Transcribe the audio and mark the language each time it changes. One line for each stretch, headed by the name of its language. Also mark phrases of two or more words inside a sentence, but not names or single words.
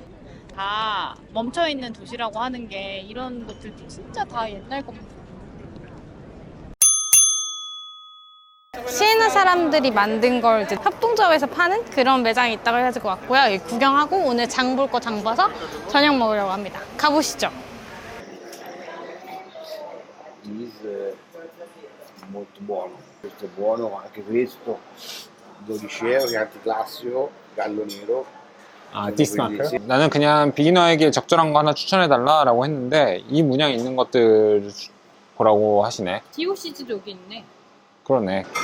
Korean: 다 멈춰있는 도시라고 하는 게 이런 것들도 진짜 다 옛날 겁니다. 시에나 사람들이 만든 걸 이제 협동조합에서 파는 그런 매장이 있다고 해가지고 왔고요. 여기 구경하고 오늘 장 볼 거 장 봐서 저녁 먹으려고 합니다. 가보시죠.
Italian: cheese molto buono, questo è buono, anche questo 12 euro, che è anticlassico, gallo nero.
Korean: 아,
Italian: Quindi
English: this mark?
Italian: sì.
Korean: 나는 그냥 비기너에게 적절한 거 하나 추천해달라고 했는데 이 문양 있는 것들 보라고 하시네. DOCG도 여기 있네. 그러네.